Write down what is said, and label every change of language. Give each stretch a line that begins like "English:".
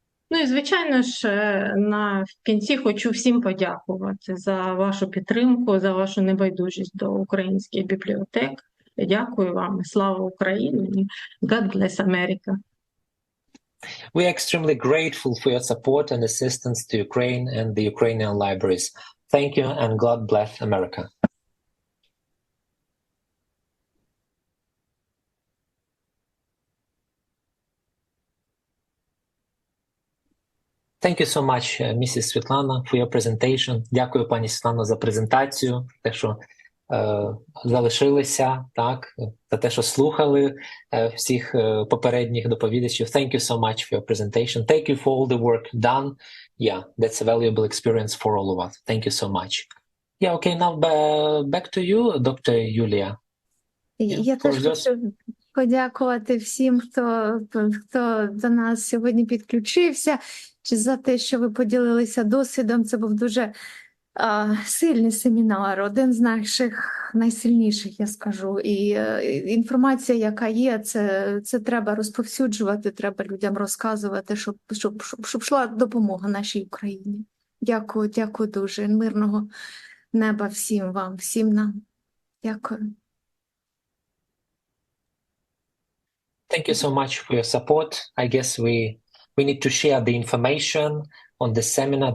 Ukrainian: Ну і, звичайно ж, в кінці хочу всім подякувати за вашу підтримку, за вашу небайдужість до українських бібліотек. Дякую вам. Слава Україні.
English: God bless America. We are extremely grateful for your support and assistance to Ukraine and the Ukrainian libraries. Thank you and God bless America. Thank you so much, Mrs. Світлана, for your presentation.
Ukrainian: Дякую, пані Світлано, за презентацію, те, що залишилися, так, за те, що слухали всіх попередніх доповідачів.
English: Thank you so much for your presentation. Thank you for all the work done. Yeah, that's a valuable experience for all of us. Thank you so much. Yeah, okay, now back to you, Dr.
Ukrainian: Юлія. Я теж хочу подякувати всім, хто до нас сьогодні підключився, чи за те, що ви поділилися досвідом. Це був дуже сильний семінар, один з наших найсильніших, я скажу. І інформація, яка є, це треба розповсюджувати, треба людям розказувати, щоб йшла допомога нашій Україні. Дякую, дякую дуже. Мирного неба всім вам, всім нам. Дякую.
English: Thank you so much for your support. I guess we need to share the information on this seminar.